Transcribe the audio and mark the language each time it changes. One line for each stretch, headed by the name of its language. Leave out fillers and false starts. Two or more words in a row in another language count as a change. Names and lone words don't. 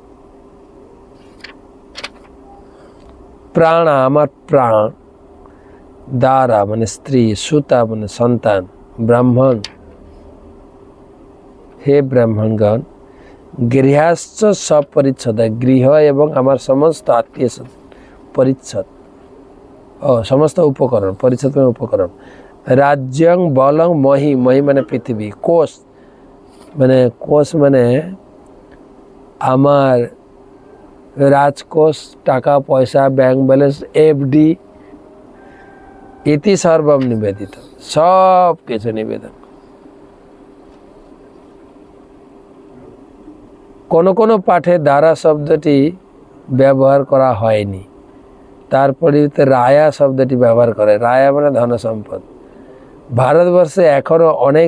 Bangla: প্রাণ, আমার প্রাণ, দারা মানে স্ত্রী, সুতা মানে সন্তান, ব্রাহ্মণ হে ব্রাহ্মণগণ গৃহস্থ সপরিচ্ছদ গৃহ এবং আমার সমস্ত আত্মীয় পরিচ্ছদ সমস্ত উপকরণ পরিচ্ছদ মে উপকরণ
Sanskrit: राज्यं बलं
Bangla: মহী মহী মানে পৃথ্বী কোষ মানে আমার রাজকোষ টাকা পয়সা
English: bank balance
Bangla: এফডি
Sanskrit: इति सर्वम निवेदित
Bangla: সব কিছু নিবেদন কোনো কোনো পাঠে দারা শব্দটি ব্যবহার করা হয়নি তার পরিবর্তে রায়া শব্দটি ব্যবহার করে রায়া মানে ধন সম্পদ ভারতবর্ষে এখনো অনেক